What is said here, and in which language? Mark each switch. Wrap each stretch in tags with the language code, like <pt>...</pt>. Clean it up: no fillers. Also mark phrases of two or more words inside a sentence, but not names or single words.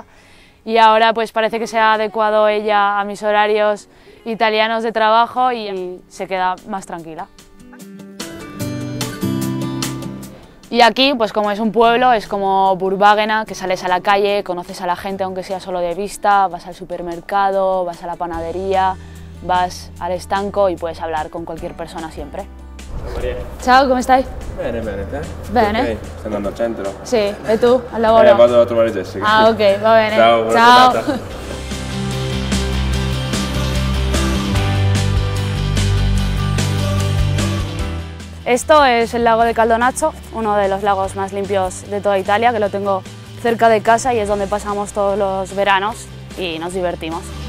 <es>Y ahora pues parece que se ha adecuado ella a mis horarios italianos de trabajo y se queda más tranquila. Y aquí, pues como es un pueblo, es como Burbágena, que sales a la calle, conoces a la gente aunque sea solo de vista, vas al supermercado, vas a la panadería, vas al estanco y puedes hablar con cualquier persona siempre.</es> <it>Maria. Ciao, come stai? Bene, bene, te? Bene. Ok, stai andando al centro? Sì, e tu? Al lavoro? Vado a trovare Jessica. Ah, ok, va bene. Ciao, buona Ciao. giornata.</it> <es>Esto es el lago de Caldonazzo, uno de los lagos más limpios de toda Italia, que lo tengo cerca de casa y es donde pasamos todos los veranos y nos divertimos.</es>